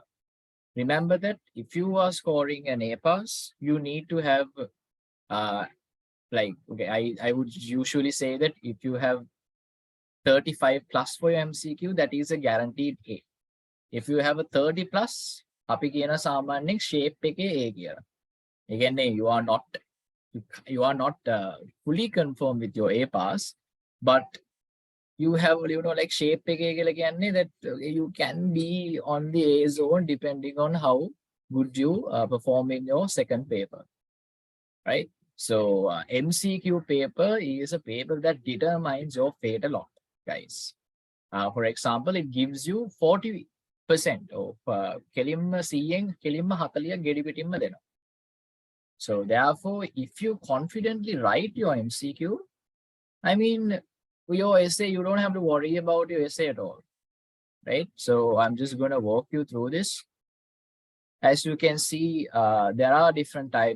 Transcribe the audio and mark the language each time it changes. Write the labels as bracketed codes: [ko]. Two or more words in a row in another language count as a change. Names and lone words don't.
[en] Remember that if you are scoring an A pass, you need to have I would usually say that if you have 35 plus for your MCQ, that is a guaranteed A. If you have a 30 plus, [si] අපි කියන සාමාන්‍යයෙන් shape එකේ A කියලා. ඒ කියන්නේ [en] you are not fully confirmed with your A pass, but you have, like [si] shape එකේ කියලා කියන්නේ [en] that you can be on the A zone depending on how good you perform in your second paper, right? So MCQ paper is a paper that determines your fate a lot, guys. For example, it gives you 40% of [si] කෙලින්ම 100න් කෙලින්ම 40ක් ගෙඩි පිටින්ම දෙනවා. [en] So therefore, if you confidently write your MCQ, I mean, your essay, you don't have to worry about your essay at all, right? So I'm just going to walk you through this. As you can see, there are different types.